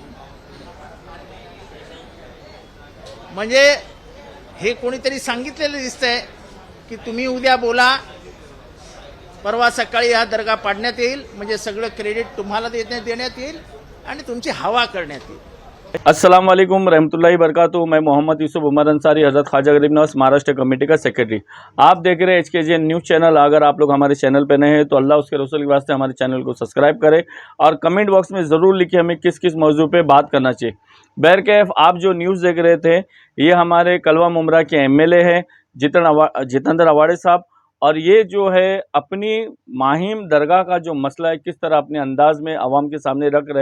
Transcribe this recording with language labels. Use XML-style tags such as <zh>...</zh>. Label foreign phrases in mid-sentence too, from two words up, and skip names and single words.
<mr>म्हणजे हे कोणीतरी सांगितलेलं दिसतंय की तुम्ही उद्या बोला, परवा सकाळी हा दर्गा पाडण्यात येईल, म्हणजे सगळं क्रेडिट तुम्हाला देण्यात येईल आणि तुमची हवा करण्यात येईल.</mr> <ar>السلام عليكم رحمة الله بركاته.</ar> <hi>मैं मोहम्मद यूसुफ उमर अंसारी, हज़रत ख्वाजा गरीब नवाज महाराष्ट्र कमेटी का सेक्रेटरी। आप देख रहे हैं HKGN न्यूज़ चैनल। अगर आप लोग हमारे चैनल पर नए हैं तो अल्लाह उसके रसूल के वास्ते हमारे चैनल को सब्सक्राइब करें और कमेंट बॉक्स में ज़रूर लिखिए हमें किस किस मौजू पे बात करना चाहिए। बहरकैफ आप जो न्यूज़ देख रहे थे, ये हमारे कलवा मुमरा के MLA हैं जितेंद्र अवाड़े साहब, और ये जो है अपनी माहिम दरगाह का जो मसला है किस तरह अपने अंदाज में आवाम के सामने रख रहे।</hi>